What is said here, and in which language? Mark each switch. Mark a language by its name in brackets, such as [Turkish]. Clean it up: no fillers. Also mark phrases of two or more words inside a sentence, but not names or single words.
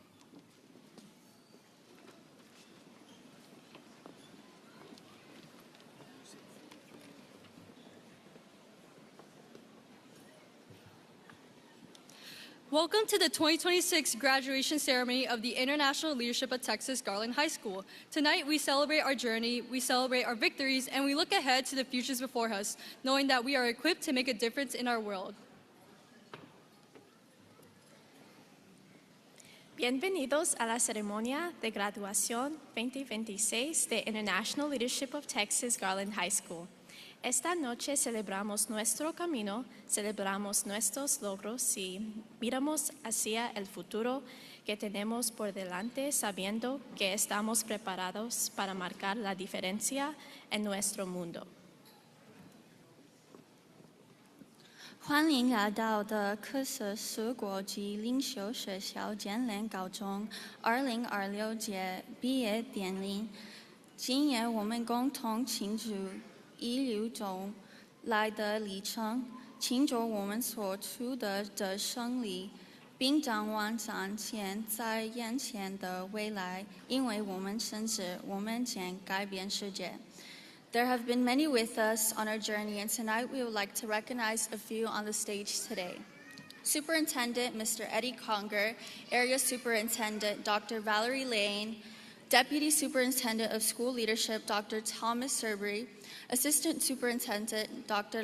[English] Welcome to the 2026 graduation ceremony of the International Leadership of Texas Garland High School. Tonight we celebrate our journey, we celebrate our victories, and we look ahead to the futures before us, knowing that we are equipped to make a difference in our world. [Spanish] Bienvenidos a la ceremonia de graduación 2026 de International Leadership of Texas Garland High School. Esta noche celebramos nuestro camino, celebramos nuestros logros y miramos hacia el futuro que tenemos por delante, sabiendo que estamos preparados para marcar la diferencia en nuestro mundo. [Chinese] 欢迎来到的科瑟斯国际领袖学校建联高中2026届毕业典礼。今夜我们共同庆祝一路走来的历程，庆祝我们所取得的胜利，并展望展现在眼前的未来，因为我们深知我们将改变世界。 [English] There have been many with us on our journey, and tonight we would like to recognize a few on the stage today. Superintendent Mr. Eddie Conger, Area Superintendent Dr. Valerie Lane, Deputy Superintendent of School Leadership Dr. Thomas Serbery, Assistant Superintendent Dr.